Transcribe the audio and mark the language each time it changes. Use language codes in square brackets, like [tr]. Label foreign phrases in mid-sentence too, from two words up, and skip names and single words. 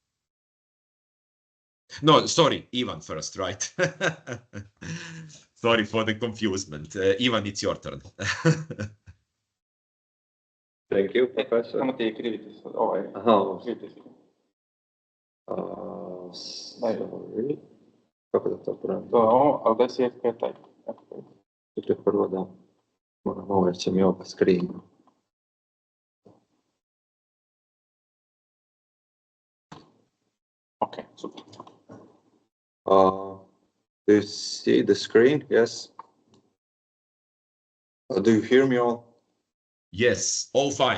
[en] No, sorry, Ivan first, right? Sorry for the confusement. Ivan, it's your turn. Thank you, Professor. Sorry. [sr] Kako da to pravim? Ali da si taj. Čekaj, prvo da moram ovo jer će mi oba screena. [en] Okay, super. Do you see the screen? Yes. Do you hear me all? Yes, all fine.